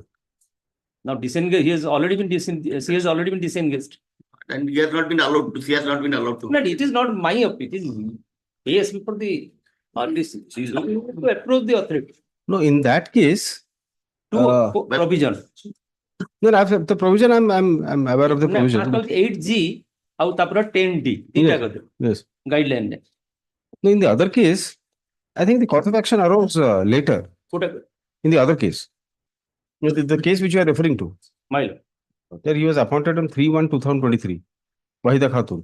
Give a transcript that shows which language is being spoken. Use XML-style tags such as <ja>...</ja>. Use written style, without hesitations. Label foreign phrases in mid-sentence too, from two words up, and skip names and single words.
<en>Now disengaged, he has already been disengaged. And he has not been allowed to, she has not been allowed to. No, it is not my appeal, it is yes before the RDC. She is not able to approach the authority No, in that case, to provision. no, the provision, I'm aware of the provision.</en> <or>8G, ଆଉ ତାପରେ 10D,</or> <en>Yes. Yes. guideline. No, in the other case, I think the course of action arose later. In the other case, the case which you are referring to, My lord. there he was appointed on 3/1/2023, Wahida Khatun.</en>